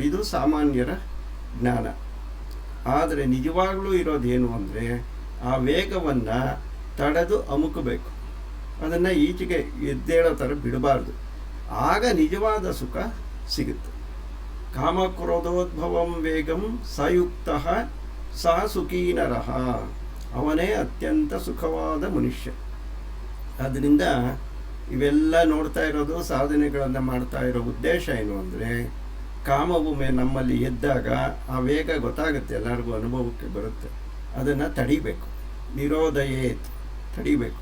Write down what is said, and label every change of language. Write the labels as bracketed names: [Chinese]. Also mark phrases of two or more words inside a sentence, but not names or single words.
[Kannada] ಇದು ಸಾಮಾನ್ಯರ ಜ್ಞಾನ. ಆದರೆ ನಿಜವಾಗ್ಲೂ ಇರೋದೇನು ಅಂದರೆ ಆ ವೇಗವನ್ನು ತಡೆದು ಅಮುಕಬೇಕು. ಅದನ್ನು ಈಚೆಗೆ ಎದ್ದೇಳೋ ಥರ ಬಿಡಬಾರ್ದು. ಆಗ ನಿಜವಾದ ಸುಖ ಸಿಗುತ್ತೆ. [Sanskrit] ಕಾಮಕ್ರೋಧೋದ್ಭವಂ ವೇಗಂ ಸಯುಕ್ತ ಸ ಸುಖೀ ನರಃ. [Kannada] ಅವನೇ ಅತ್ಯಂತ ಸುಖವಾದ ಮನುಷ್ಯ. ಆದ್ದರಿಂದ ಇವೆಲ್ಲ ನೋಡ್ತಾ ಇರೋದು, ಸಾಧನೆಗಳನ್ನು ಮಾಡ್ತಾ ಇರೋ ಉದ್ದೇಶ ಏನು ಅಂದರೆ ಕಾಮವು ನಮ್ಮಲ್ಲಿ ಎದ್ದಾಗ ಆ ವೇಗ ಗೊತ್ತಾಗುತ್ತೆ, ಎಲ್ಲರಿಗೂ ಅನುಭವಕ್ಕೆ ಬರುತ್ತೆ. ಅದನ್ನು ತಡಿಬೇಕು. ನಿರೋಧಯೇತ್, ತಡಿಬೇಕು.